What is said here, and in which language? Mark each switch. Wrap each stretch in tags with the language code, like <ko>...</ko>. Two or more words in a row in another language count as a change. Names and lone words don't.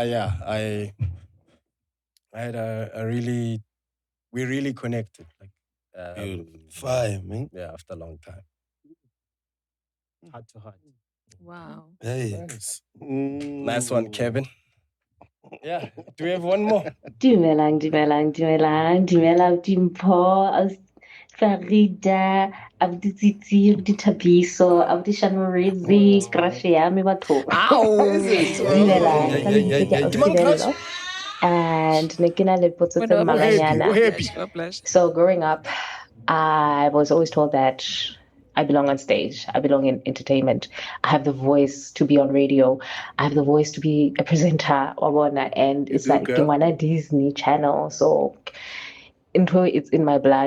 <en>I had we really connected. Like Fire, man. Yeah, after a long time. Heart to heart. Wow. Hey. Nice one, Kevin. Yeah. Do we have one more?</en> <st>Dumelang Mpho, aus Florida, abuti Tsitsi, abuti Thabiso, abuti Shanorizi, crush ya me batho. Dumelang, ka lebitso ke Ausi Bello. And ne ke na le potso tse mmalwanyana.</st> <en>So growing up, I was always told that I belong on stage. I belong in entertainment. I have the voice to be on radio. I have the voice to be a presenter. And it's like Kimwana Disney Channel. So it's in my blood.</en>